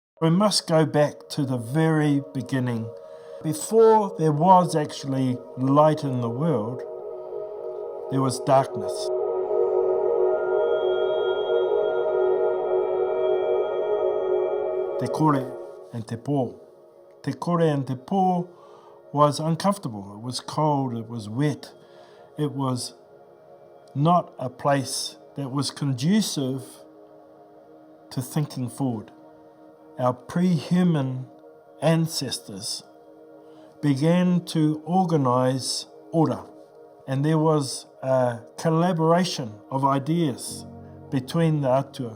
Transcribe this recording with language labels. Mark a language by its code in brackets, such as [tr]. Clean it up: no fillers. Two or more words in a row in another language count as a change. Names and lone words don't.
[en] We must go back to the very beginning. Before there was actually light in the world, there was darkness. [mi] Te kore and te pō. Te kore and te pō [en] was uncomfortable. It was cold, it was wet. It was not a place that was conducive to thinking forward. Our pre-human ancestors began to organise order, and there was a collaboration of ideas between the atua.